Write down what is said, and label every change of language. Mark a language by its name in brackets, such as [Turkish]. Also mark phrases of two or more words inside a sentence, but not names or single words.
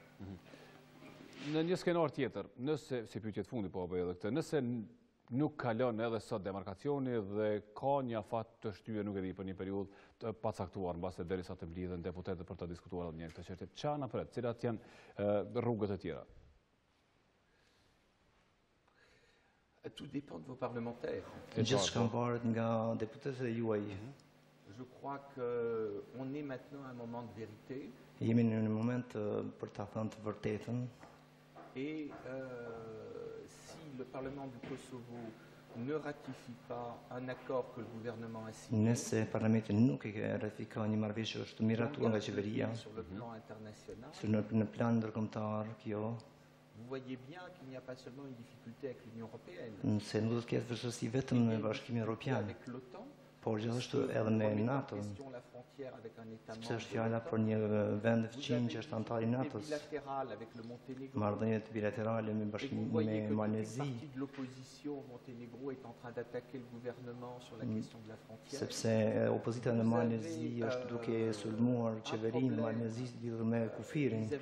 [Albanian] Në një skenar tjetër, nëse, si pyetje të fundi po bëj edhe këtë, nëse nuk kalon edhe sot demarkacioni dhe ka një afat të shtyje, nuk e di, për një periudhë të pacaktuar, mbase derisa të mblidhen deputetët për të diskutuar edhe një këtë çështje, çfarë na pret, cilat janë rrugët e tjera? [French] Tout dépend de vos parlementaires. [Albanian] Gjithçka varet nga deputetët e juaj. [French] Je crois qu'on est maintenant à un moment de vérité. [Albanian] Jemi në një moment për ta thënë të vërtetën. [French] Et si le Parlement du Kosovo ne ratifie pas un accord que le gouvernement a signé, [Albanian] nëse parlamenti nuk e ratifikon një marrëveshje që është miratuar nga qeveria, [French] sur le plan international, [Albanian] në plan ndërkombëtar kjo, [French] vous voyez bien qu'il n'y a pas seulement une difficulté avec l'Union européenne. [Albanian] Se nuk do të ketë vështirësi vetëm në Bashkimin Evropian, [French] Avec l'OTAN, [Albanian] por gjithashtu edhe me NATO, sepse është fjala për një vend fëqin që është antar i NATO-s, marrëdhëniet bilaterale me Bashkimin me Malezi, sepse opozita në Malezi është duke sulmuar qeverinë e Malezis lidhur me kufirin.